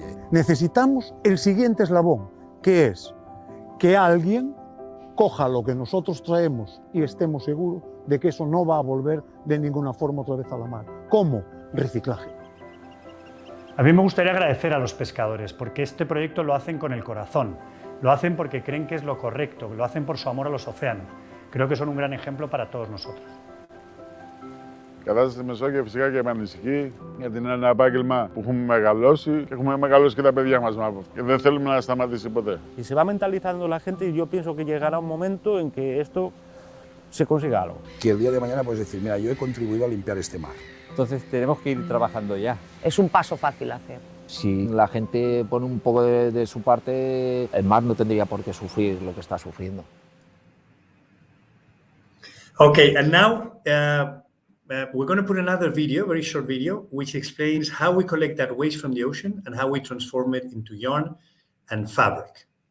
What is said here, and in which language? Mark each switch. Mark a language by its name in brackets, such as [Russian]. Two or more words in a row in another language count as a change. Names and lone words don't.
[Spanish] Necesitamos el siguiente eslabón, que es que alguien coja lo que nosotros traemos y estemos seguros de que eso no va a volver de ninguna forma otra vez a la mar. ¿Cómo? Reciclaje. A mí me gustaría agradecer a los pescadores porque este proyecto lo hacen con el corazón. Lo hacen porque creen que es lo correcto, lo hacen por su amor a los océanos. Creo que son un gran ejemplo para todos nosotros. [Greek] Κατάσταση στη Μεσόγειο φυσικά και με ανησυχεί, γιατί είναι ένα επάγγελμα που έχουμε μεγαλώσει και έχουμε μεγαλώσει και τα παιδιά μας από αυτό. Και δεν θέλουμε να σταματήσει ποτέ. [Spanish] Y se va mentalizando la gente y yo pienso que llegará un momento en que esto se consiga algo. Que el día de mañana puedes decir, mira, yo he contribuido a limpiar este mar. Entonces tenemos que ir trabajando ya. Es un paso fácil a hacer. Si la gente pone un poco de su parte, el mar no tendría por qué sufrir lo que está sufriendo. [English] Okay, and now we're going to put another video, very short video, which explains how we collect that waste from the ocean and how we transform it into yarn and fabric.